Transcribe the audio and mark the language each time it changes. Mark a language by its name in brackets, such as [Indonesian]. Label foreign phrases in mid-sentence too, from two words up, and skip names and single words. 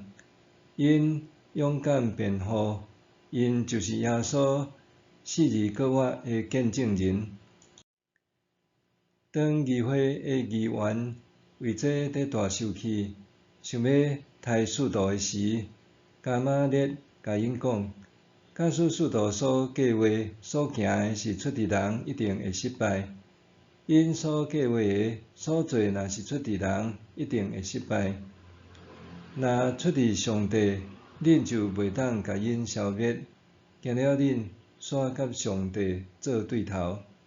[Min Nan Chinese] 因勇敢辩护，因就是耶稣死而搁活的见证人。当议会的议员为这在大受气，想要杀使徒的时，加玛列甲因讲：假使使徒所计划、所行的是出伫人，一定会失败。因所计划的所做，若是出伫人，一定会失败；若出伫上帝，恁就袂当甲因消灭，惊了恁煞甲上帝做对头。